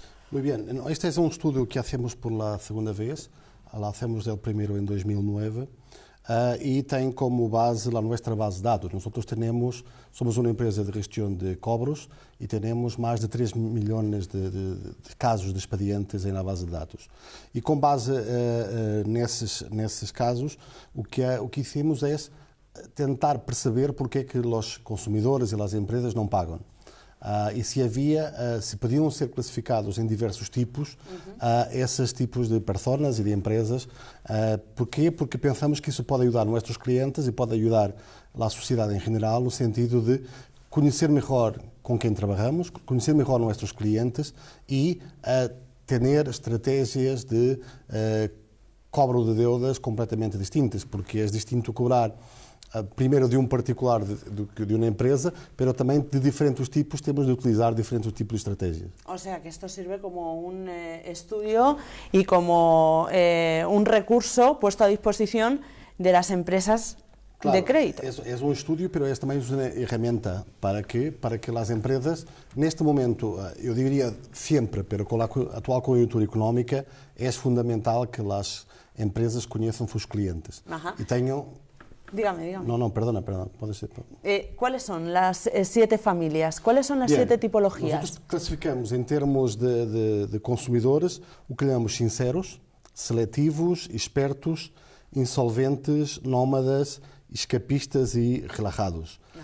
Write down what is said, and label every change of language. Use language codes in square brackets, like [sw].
[es] Muy bien, este es un estudio que hacemos por la segunda vez, lo hacemos el primero en 2009 y tiene como base nuestra base de datos. Nosotros somos una empresa de gestión de cobros y tenemos más de 3 millones de casos de expedientes en la base de datos. [pt] E com base nesses casos, [es] o que hicimos [pt] é tentar perceber porque é que os consumidores e as empresas não pagam. E se podiam ser classificados em diversos tipos, esses tipos de pessoas e de empresas. Porquê? Porque pensamos que isso pode ajudar nossos clientes e pode ajudar a sociedade em geral, no sentido de conhecer melhor com quem trabalhamos, conhecer melhor nossos clientes e ter estratégias de [es] cobro de deudas [pt] completamente distintas, porque é distinto cobrar primeiro de particular de uma empresa, pero também de diferentes tipos temos de utilizar diferentes tipos de estrategias. [es] O sea que esto sirve como un estudio y como un recurso puesto a disposición de las empresas de crédito. [pt] É um [es] estudio, pero [pt] é também uma ferramenta para que as empresas, neste momento, eu diria sempre, pero com a atual conjuntura económica, é fundamental que as empresas conheçam os clientes e tenham. [es] Dígame. No, perdona, puede ser. ¿Cuáles son las 7 familias? ¿Cuáles son las 7 tipologías? Nosotros clasificamos en términos de consumidores o que llamamos sinceros, seletivos, expertos, insolventes, nómadas, escapistas e relajados.